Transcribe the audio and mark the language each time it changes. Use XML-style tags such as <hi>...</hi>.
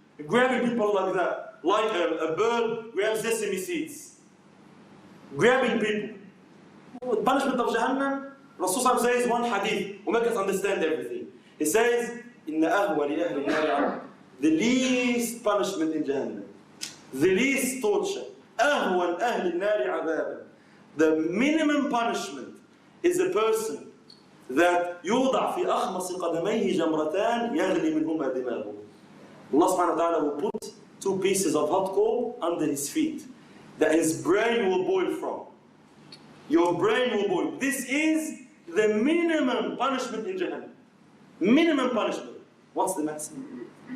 <en>Grabbing people like that. Like a bird grabs sesame seeds. Grabbing people. The punishment of Jahannam, Rasulullah says one hadith will make us understand everything. He says,</en> <ar>إِنَّ أَهْوَلِ أَهْلِ النَّارِ,</ar> <en>the least punishment in Jahannam, the least torture,</en> <ar>أَهْوَلِ أَهْلِ النَّارِ عَذَابًا.</ar> <en>The minimum punishment is a person that</en> <ar>يوضع في أخمص قدميه جمرتان يغلي منهما دماغه.</ar> <en>Allah subhanahu wa ta'ala will put 2 pieces of hot coal under his feet that his brain will boil from. Your brain will boil. This is the minimum punishment in Jahannam. Minimum punishment. What's the maximum?</en>